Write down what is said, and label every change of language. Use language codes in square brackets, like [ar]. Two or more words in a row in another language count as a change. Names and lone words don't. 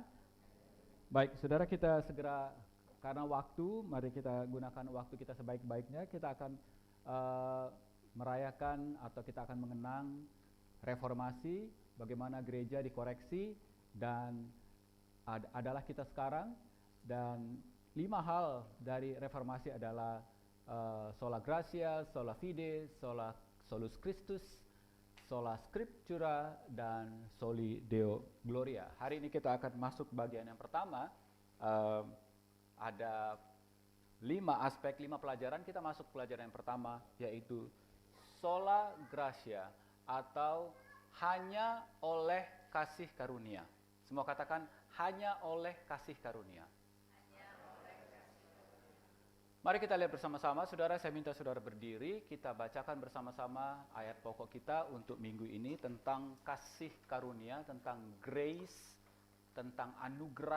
[id] Baik, saudara, kita segera, karena waktu, mari kita gunakan waktu kita sebaik-baiknya. Kita akan merayakan atau kita akan mengenang reformasi, bagaimana gereja dikoreksi, dan adalah kita sekarang. Dan 5 hal dari reformasi adalah [la] sola gratia, sola fide, solus Christus, sola scriptura, [id] dan [la] soli deo gloria. [id] Hari ini kita akan masuk bagian yang pertama. Ada 5 aspek, 5 pelajaran. Kita masuk pelajaran yang pertama, yaitu [la] sola gratia, [id] atau hanya oleh kasih karunia. Semua katakan, hanya oleh kasih karunia. Mari kita lihat bersama-sama. Saudara, saya minta saudara berdiri. Kita bacakan bersama-sama ayat pokok kita untuk minggu ini tentang kasih karunia, tentang grace, tentang anugerah.